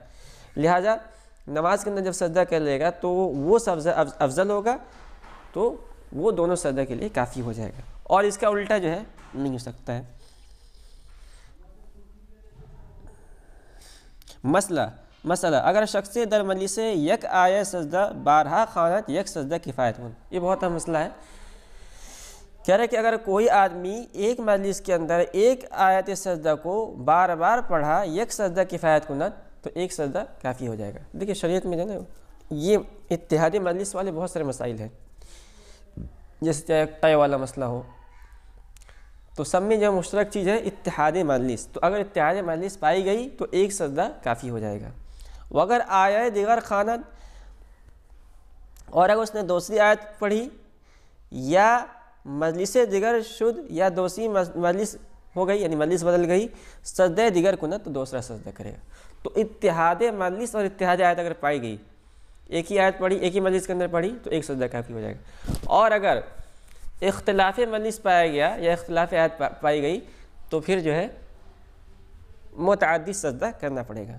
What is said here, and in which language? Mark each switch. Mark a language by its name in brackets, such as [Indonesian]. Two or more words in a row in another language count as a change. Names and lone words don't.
[Urdu] لہٰذا نماز کے اندر جب سجدہ کر لے گا تو وہ افضل ہوگا, تو وہ دونوں سجدہ کے لیے کافی ہو جائے گا, اور اس کا الٹا جو ہے نہیں ہو سکتا ہے. [Persian] مسئلہ, مسئلہ اگر شخص در مجلس یک آیت سجدہ بارہا خواند یک سجدہ کفایت کن. [Urdu] یہ بہت اہم مسئلہ ہے. کہہ رہے کہ اگر کوئی آدمی ایک مجلس کے اندر ایک آیت سجدہ کو بار بار پڑھا [Persian] یک سجدہ کفایت کند [Urdu] تو ایک سجدہ کافی ہو جائے گا. دیکھیے شریعت میں جو ہے نا یہ اتحادی مجلس والے بہت سارے مسائل ہیں. جیسے طے والا مسئلہ ہو تو سب میں جو مشترک چیز ہے اتحادی مجلس. تو اگر اتحادی مجلس پائی گئی تو ایک سجدہ کافی ہو جائے گا. [Persian] وگر آیت دیگر خواند [Urdu] اور اگر اس نے دوسری آیت پڑھی [Persian] یا مجلس دیگر شد [Urdu] یا دوسری مجلس ہو گئی یعنی مجلس بدل گئی [Persian] سجدہ دیگر کند [Urdu] تو دوسرا سجدہ کرے گا. تو اتحاد مجلس اور اتحاد آیت اگر پائی گئی ایک ہی آیت پڑھی ایک ہی مجلس کے اندر پڑھی تو ایک سجدہ کافی ہو جائے گا. اور اگر اختلاف مجلس پایا گیا یا اختلاف آیت پائی گئی تو پھر جو ہے متعدد سجدہ کرنا پڑے گا.